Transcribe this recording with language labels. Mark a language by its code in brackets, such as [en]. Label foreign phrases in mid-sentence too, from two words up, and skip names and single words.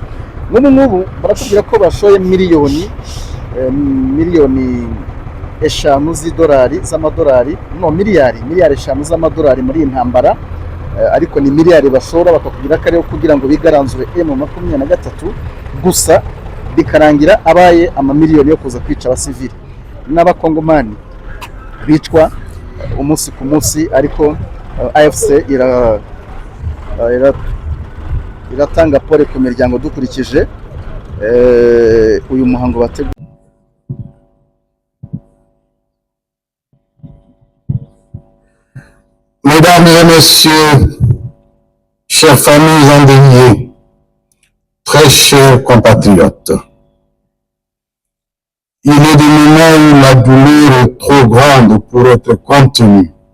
[rw] N'ubu baratubwira ko bashoye miliyoni 5 z'amadolari, no miliyari 5 z'amadolari muri intambara, ariko ni miliyari bashora, bakakubwira ko ariyo kugira ngo bigaranzure M23 gusa, bikarangira abaye amamiliyoni yo kuza kwica abasivili n'abakongomani bicwa umunsi ku munsi. Ariko AFC iratanga pole ku miryango dukurikije uyu muhango bateguye. [fr] Mesdames et messieurs, chers familles endeuillées, très chers compatriotes, il est des moments où la douleur est trop grande pour être contenue.